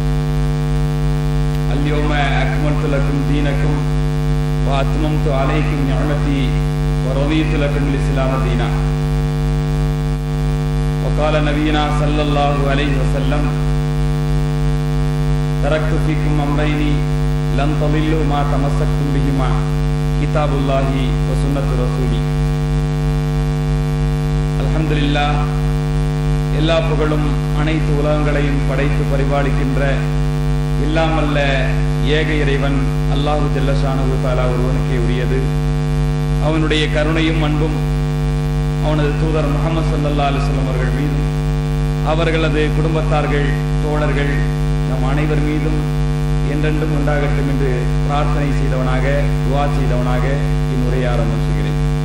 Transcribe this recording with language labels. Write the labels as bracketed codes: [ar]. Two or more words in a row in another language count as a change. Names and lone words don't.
[ar] اليوم أكملت لكم دينكم وأتممت عليكم نعمتي ورضيت لكم الإسلام دينا وقال نبينا صلى الله عليه وسلم تركت فيكم أمرين لن تضلوا ما تمسكتم بهما كتاب الله وسنة رسولي. الحمد لله. [ta] எல்லா புகழும் அனைத்து உலகங்களையும் படைத்து பரிபாலிக்கின்ற இல்லாமல்ல ஏக இறைவன் [ar] الله جل شأنه تعالى [ta] ஒருவனுக்கே உரியது. அவனுடைய கருணையும் அன்பும் அவனது தூதர் முஹம்மது [ar] صلى الله عليه وسلم [ta] அவர்கள் மீதும் அவர்களது குடும்பத்தார்கள் தோழர்கள் நம் அனைவர் மீதும் என்றென்றும் உண்டாகட்டும் என்று பிரார்த்தனை செய்தவனாக துஆ செய்தவனாக இன்னுரையை ஆரம்பம் செய்கிறேன்.